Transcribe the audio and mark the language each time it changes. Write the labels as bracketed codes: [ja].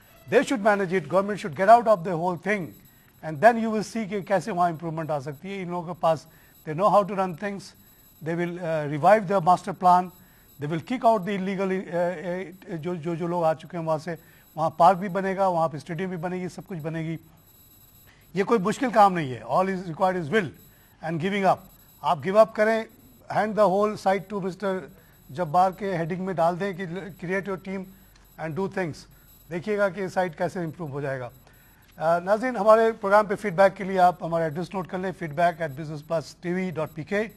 [en] they should manage it, government should get out of the whole thing, and then you will see [ur] کہ کیسے وہاں improvement آ سکتی ہے. ان لوگوں کے پاس [en] they know how to run things, they will revive their master plan, they will kick out the illegal [ur] جو لوگ آ چکے ہیں وہاں سے. وہاں پارک بھی بنے گا, وہاں پہ اسٹیڈیم بھی بنے گی, سب کچھ بنے گی. یہ کوئی مشکل کام نہیں ہے. [en] all is required is will and giving up. آپ give up کریں, hand the whole site to mister Jabbar [ur] کے ہیڈنگ میں ڈال دیں کہ [en] Create your team and do things. [ur] دیکھیے گا کہ سائٹ کیسے امپروو ہو جائے گا. ناظرین, ہمارے پروگرام پہ فیڈ بیک کے لیے آپ ہمارا ایڈریس نوٹ کر لیں, feedback@businessplusTV.pk.